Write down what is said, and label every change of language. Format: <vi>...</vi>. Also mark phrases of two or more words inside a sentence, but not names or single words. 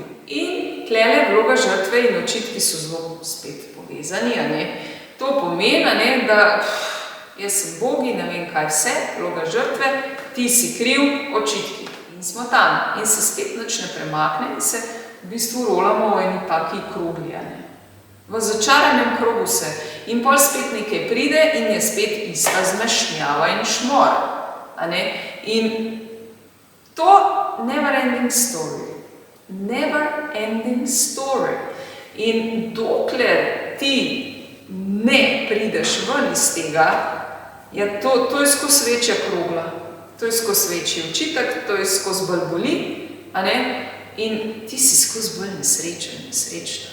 <sl>In tlele vloga žrtve in očitki so zelo spet povezani, To pomeni, da jaz sem Bogi, ne vem kaj vse, vloga žrtve, ti si kriv, očitki. In smo tam. In se spet nič ne premakne in se v bistvu rolamo v eni taki krogli, V začaranem krogu se. In pol spet nekaj pride in je spet ista zmešnjava in šmor. In to</sl> <en>never ending story. Never ending story.</en> <sl>In dokler ti ne prideš ven iz tega, to je skozi večja krogla. To je skozi večji očitek, to je skozi bolj boli, in ti si skozi bolj nesrečna.</sl>